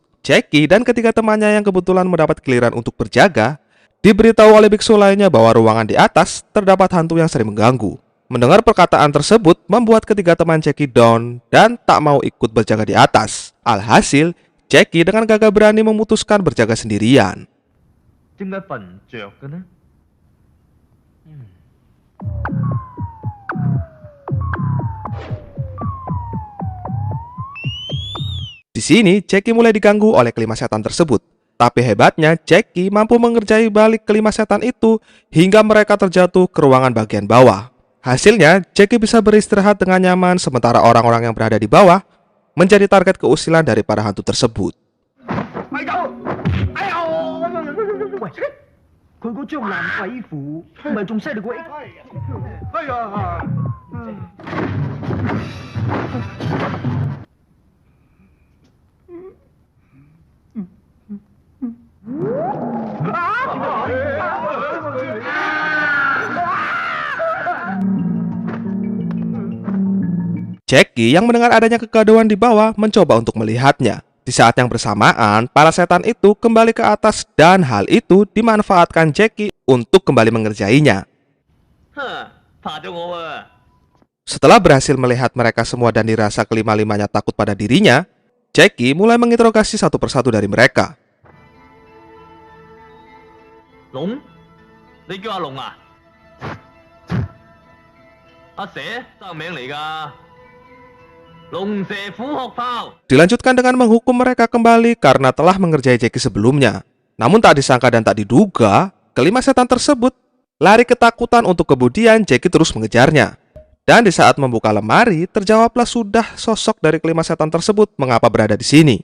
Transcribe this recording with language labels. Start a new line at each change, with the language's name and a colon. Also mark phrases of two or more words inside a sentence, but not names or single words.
Indonesian: Jackie dan ketiga temannya yang kebetulan mendapat giliran untuk berjaga, diberitahu oleh biksu lainnya bahwa ruangan di atas terdapat hantu yang sering mengganggu. Mendengar perkataan tersebut membuat ketiga teman Jackie down dan tak mau ikut berjaga di atas. Alhasil, Jackie dengan gagah berani memutuskan berjaga sendirian.
Cantonese: 點解瞓唔着嘅呢？
Indonesian: Di sini, Jackie mulai diganggu oleh kelima setan tersebut. Tapi hebatnya, Jackie mampu mengerjai balik kelima setan itu hingga mereka terjatuh ke ruangan bagian bawah. Hasilnya, Jackie bisa beristirahat dengan nyaman sementara orang-orang yang berada di bawah menjadi target keusilan dari para hantu tersebut.
Cantonese: 喂，佢嗰張爛鬼符，唔係仲犀利過 X？哎呀！
Indonesian: Jackie yang mendengar adanya kegaduhan di bawah mencoba untuk melihatnya. Di saat yang bersamaan, para setan itu kembali ke atas dan hal itu dimanfaatkan Jackie untuk kembali mengerjainya. Setelah berhasil melihat mereka semua dan dirasa kelima-limanya takut pada dirinya, Jackie mulai menginterogasi satu persatu dari mereka.
Cantonese: 龍，你叫阿龍啊？阿蛇生名嚟㗎。
Indonesian: Dilanjutkan dengan menghukum mereka kembali karena telah mengerjai Jackie sebelumnya. Namun tak disangka dan tak diduga, kelima setan tersebut lari ketakutan untuk kemudian Jackie terus mengejarnya. Dan di saat membuka lemari, terjawablah sudah sosok dari kelima setan tersebut mengapa berada di sini.